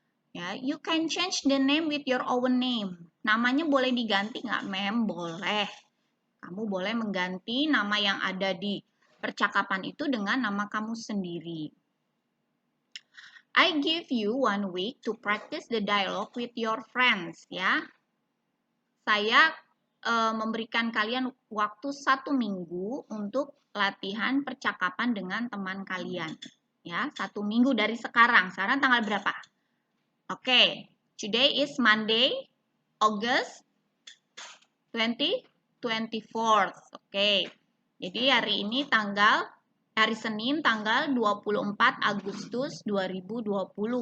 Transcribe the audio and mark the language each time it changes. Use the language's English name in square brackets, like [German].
[English] Ya, you can change the name with your own name. [Indonesian] Namanya boleh diganti nggak, Mem? Boleh. Kamu boleh mengganti nama yang ada di percakapan itu dengan nama kamu sendiri. [English] I give you 1 week to practice the dialogue with your friends. [Indonesian] Ya, saya memberikan kalian waktu 1 minggu untuk latihan percakapan dengan teman kalian. Ya, 1 minggu dari sekarang. Sekarang tanggal berapa? [English] Oke, today is Monday, August 24th. [Indonesian] Oke, jadi hari ini hari Senin tanggal 24 Agustus 2020.